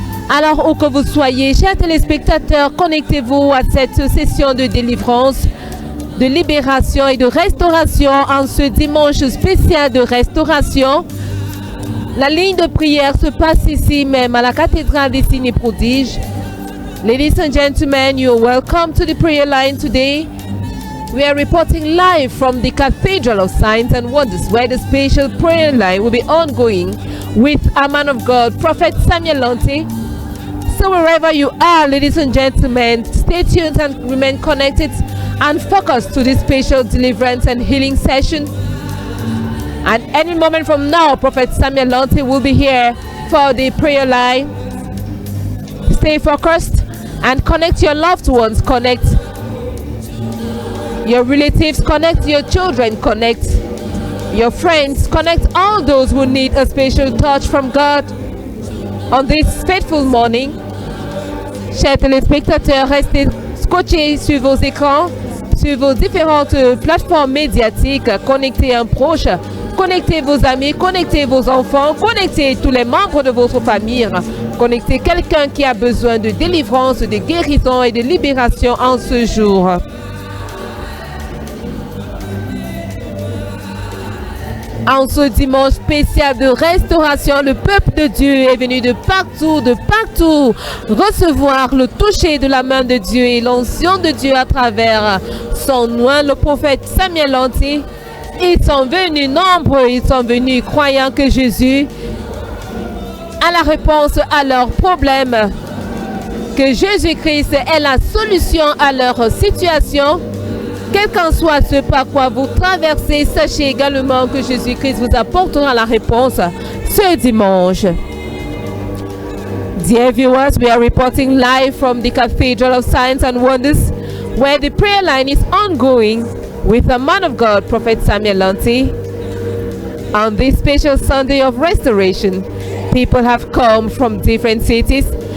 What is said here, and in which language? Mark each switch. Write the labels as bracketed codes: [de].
[fr] Alors, où que vous soyez, chers téléspectateurs, connectez-vous à cette session de délivrance, de libération et de restauration en ce dimanche spécial de restauration. La ligne de prière se passe ici même à la cathédrale des signes et prodiges. [en] Ladies and gentlemen, you're welcome to the prayer line today. We are reporting live from the Cathedral of Signs and Wonders, where the special prayer line will be ongoing with a man of God, Prophet Samuel Lanty. So wherever you are, ladies and gentlemen, stay tuned and remain connected and focused to this special deliverance and healing session. At any moment from now, Prophet Samuel Lanty will be here for the prayer line. Stay focused and connect your loved ones, connect your relatives, connect your children, connect your friends, connect all those who need a special touch from God on this faithful morning. [fr] Chers téléspectateurs, restez scotchés sur vos écrans, sur vos différentes plateformes médiatiques. Connectez un proche, connectez vos amis, connectez vos enfants, connectez tous les membres de votre famille. Connectez quelqu'un qui a besoin de délivrance, de guérison et de libération en ce jour. En ce dimanche spécial de restauration, le peuple de Dieu est venu de partout, recevoir le toucher de la main de Dieu et l'onction de Dieu à travers son oint, le prophète Samuel Lanty. Ils sont venus nombreux, ils sont venus croyant que Jésus a la réponse à leurs problèmes, que Jésus-Christ est la solution à leur situation. Quel qu'en soit ce par quoi vous traversez, sachez également que Jésus-Christ vous apportera la réponse ce dimanche. [en] Dear viewers, we are reporting live from the Cathedral of Signs and Wonders, where the prayer line is ongoing with a man of God, Prophet Samuel Lanty. On this special Sunday of restoration, people have come from different cities.